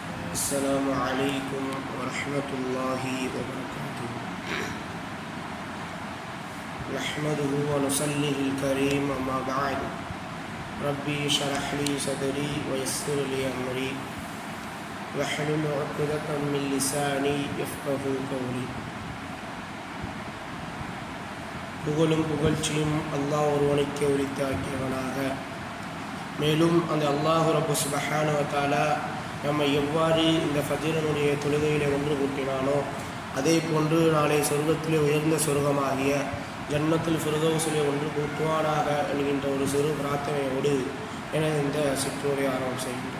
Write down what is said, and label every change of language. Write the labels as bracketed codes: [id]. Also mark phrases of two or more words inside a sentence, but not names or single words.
[ar] السلام عليكم ورحمة الله وبركاته. نحمده ونصليه الكريم أما بعد. ربي اشرح لي صدري ويسر لي أمري واحلل عقدة من لساني يفقهوا قولي. [ta] புகழும் புகழ்ச்சியும் அல்லாஹ் ஒருவனுக்கே உரித்தாக்கியவனாக. மேலும் அந்த அல்லாஹ் ரப்பு [ar] سبحانه و [ta] தஆலா நம்மை எவ்வாறு இந்த ஃபஜ்ரினுடைய தொழுகையிலே ஒன்று கூட்டினானோ அதே போன்று நாளை சொர்க்கத்திலே உயர்ந்த சொர்க்கமாகிய ஜன்னத்துல் ஃபிர்தௌஸிலே ஒன்று கூட்டுவானாக என்கின்ற ஒரு சிறு பிரார்த்தனையோடு என இந்த சிற்றுரை ஆரம்பம் செய்கின்றோம்.